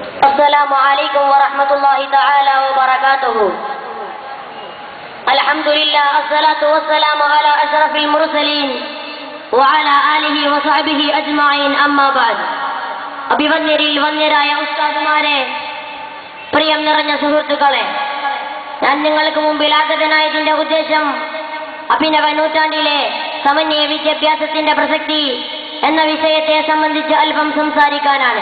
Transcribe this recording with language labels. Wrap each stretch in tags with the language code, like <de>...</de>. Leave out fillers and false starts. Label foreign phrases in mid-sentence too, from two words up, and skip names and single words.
<ar>السلام عليكم ورحمة الله تعالى وبركاته. الحمد لله الصلاة والسلام على أشرف المرسلين وعلى آله وصحبه أجمعين أما بعد.</ar> <ml>അഭിവന്യരിൽ വന്യരായ ഉസ്താദുമാരെ, പ്രിയം നിറഞ്ഞ സുഹൃത്തുക്കളെ, ഞാൻ നിങ്ങൾക്ക് മുമ്പിൽ ആഗതനായതിന്റെ ഉദ്ദേശം അഭിനവ നൂറ്റാണ്ടിലെ സമന്വയ വിദ്യാഭ്യാസത്തിന്റെ പ്രസക്തി എന്ന വിഷയത്തെ സംബന്ധിച്ച് അല്പം സംസാരിക്കാനാണ്.</ml>